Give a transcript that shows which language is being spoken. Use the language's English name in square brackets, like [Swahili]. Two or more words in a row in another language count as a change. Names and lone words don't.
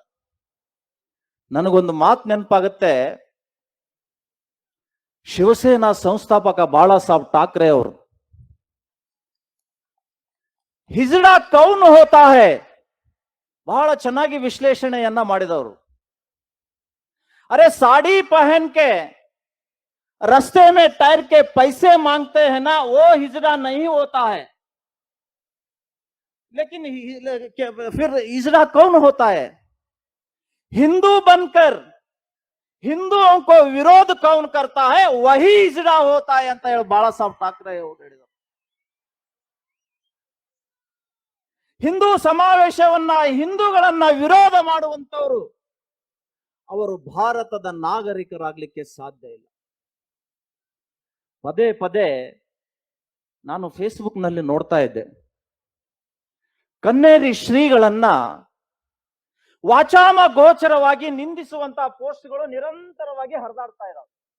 [Kannada] ನನಗೊಂದು ಮಾತು ನೆನಪಾಗುತ್ತೆ. ಶಿವಸೇನಾ ಸಂಸ್ಥಾಪಕ ಬಾಳಾ ಸಾಹೇಬ್ ಠಾಕ್ರೆ ಅವರು [Hindi] हिजड़ा कौन होता है [Kannada] ಬಹಳ ಚೆನ್ನಾಗಿ ವಿಶ್ಲೇಷಣೆಯನ್ನ ಮಾಡಿದವರು. [Hindi] ಅರೆ साड़ी पहन के रास्ते में टायर के पैसे मांगते हैं ना, वो हिजड़ा नहीं होता है. लेकिन फिर हिजड़ा कौन होता है? हिंदू बनकर हिंदुओं को विरोध कौन करता है, वही हिजड़ा होता है [Kannada] ಅಂತ ಹೇಳಿ ಬಾಳಾ ಸಾಹೇಬ್ ಠಾಕ್ರೆ ಅವರು ಹೇಳಿದರು. ಹಿಂದೂ ಸಮಾವೇಶವನ್ನ, ಹಿಂದೂಗಳನ್ನ ವಿರೋಧ ಮಾಡುವಂತವರು ಅವರು ಭಾರತದ ನಾಗರಿಕರಾಗ್ಲಿಕ್ಕೆ ಸಾಧ್ಯ ಇಲ್ಲ. ಪದೇ ಪದೇ ನಾನು ಫೇಸ್ಬುಕ್ ನಲ್ಲಿ ನೋಡ್ತಾ ಇದ್ದೆ, ಕನ್ನೇರಿ ಶ್ರೀಗಳನ್ನ ವಾಚಾಮ ಗೋಚರವಾಗಿ ನಿಂದಿಸುವಂತಹ ಪೋಸ್ಟ್ಗಳು ನಿರಂತರವಾಗಿ ಹರಿದಾಡ್ತಾ ಇದ್ದಾವೆ.